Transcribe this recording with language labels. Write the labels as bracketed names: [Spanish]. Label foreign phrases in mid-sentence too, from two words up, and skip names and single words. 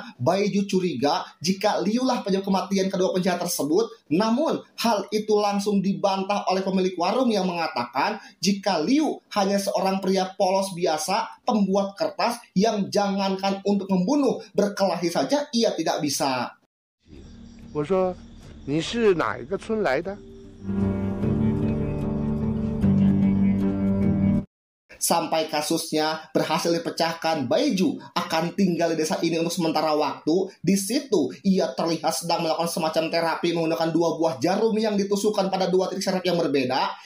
[Indonesian] Baiju curiga jika Liu lah penyebab kematian kedua penjahat tersebut. Namun, hal itu langsung dibantah oleh pemilik warung yang mengatakan jika Liu hanya seorang pria polos biasa, pembuat kertas yang jangankan untuk membunuh, berkelahi saja ia tidak bisa. [Chinese] 我说你是哪一个村来的？ [Indonesian] Sampai kasusnya berhasil dipecahkan, Baiju akan tinggal di desa ini untuk sementara waktu. Di situ ia terlihat sedang melakukan semacam terapi menggunakan 2 buah jarum yang ditusukkan pada 2 titik saraf yang berbeda.